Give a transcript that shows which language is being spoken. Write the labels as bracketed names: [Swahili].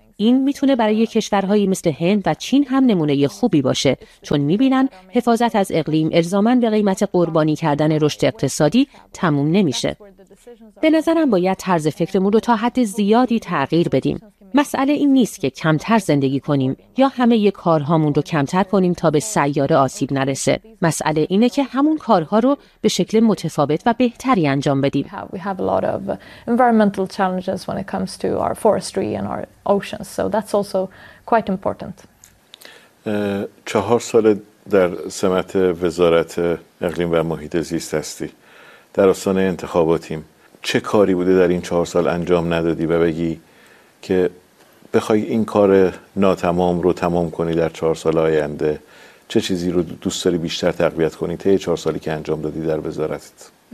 [Persian] این میتونه برای کشورهایی مثل هند و چین هم نمونه خوبی باشه، چون میبینن حفاظت از اقلیم الزاماً به قیمت قربانی کردن رشد اقتصادی تموم نمیشه. به نظرم باید طرز فکرمون رو تا حد زیادی تغییر بدیم. مسئله این نیست که کمتر زندگی کنیم یا همه یه کارهامون رو کمتر کنیم تا به سیاره آسیب نرسه. مسئله اینه که همون کارها رو به شکل متفاوت و بهتری انجام بدیم. [English] We have a lot of environmental challenges when it comes to our forestry and our oceans. So that's also quite important. [Persian] 4 سال در سمت وزارت اقلیم و محیط زیست هستی. در آستانه انتخاباتیم. چه کاری بوده در این 4 سال انجام ندادی و بگی که بخوای این کار ناتمام رو تمام کنی در 4 سال آینده، چه چیزی رو دوست داری بیشتر تقویت کنی طی 4 سالی که انجام دادی در وزارتت؟